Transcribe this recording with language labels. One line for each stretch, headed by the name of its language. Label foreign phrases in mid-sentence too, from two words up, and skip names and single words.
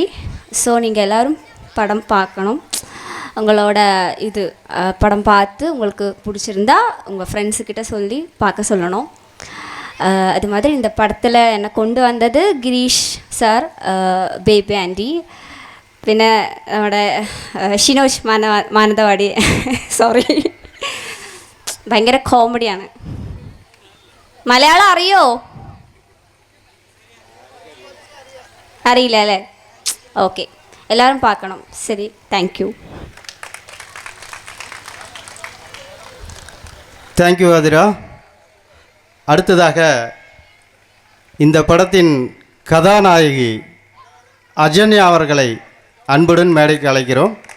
Tamil: ஸோ நீங்கள் எல்லோரும் படம் பார்க்கணும். உங்களோட இது படம் பார்த்து உங்களுக்கு பிடிச்சிருந்தா உங்கள் ஃப்ரெண்ட்ஸுக்கிட்ட சொல்லி பார்க்க சொல்லணும். அது மாதிரி இந்த படத்தில் என்னை கொண்டு வந்தது கிரீஷ் சார், பேபி ஆண்டி,
Malayalam: പിന്നെ നമ്മുടെ ഷിനോജ് മാനന്തവാടി സോറി, ഭയങ്കര കോമഡിയാണ്. മലയാളം അറിയോ? അറിയില്ല അല്ലേ? ഓക്കെ, എല്ലാവരും
Tamil: பார்க்கணும். சரி, தேங்க்யூ. தேங்க்யூ ஆதிரா. அடுத்ததாக இந்த படத்தின் கதாநாயகி அஜன்யா அவர்களை அன்புடன் மேடைக்கு அழைக்கிறோம்.